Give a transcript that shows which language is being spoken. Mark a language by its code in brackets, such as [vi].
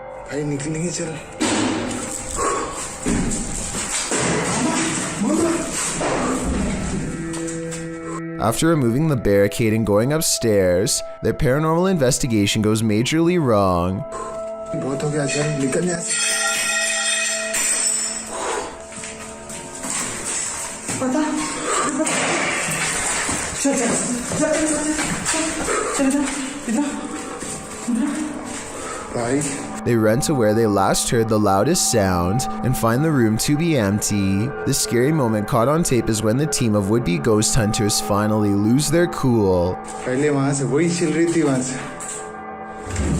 [hi] भाई निकलेंगे चल. [en] After removing the barricade and going upstairs, their paranormal investigation goes majorly wrong. [hi] बहुत हो गया चल निकल यहाँ से. [en] They run to where they last heard the loudest sound and find the room to be empty. The scary moment caught on tape is when the team of would-be ghost hunters finally lose their cool. [hi] पहले वहाँ से वही chill रही थी वहाँ से.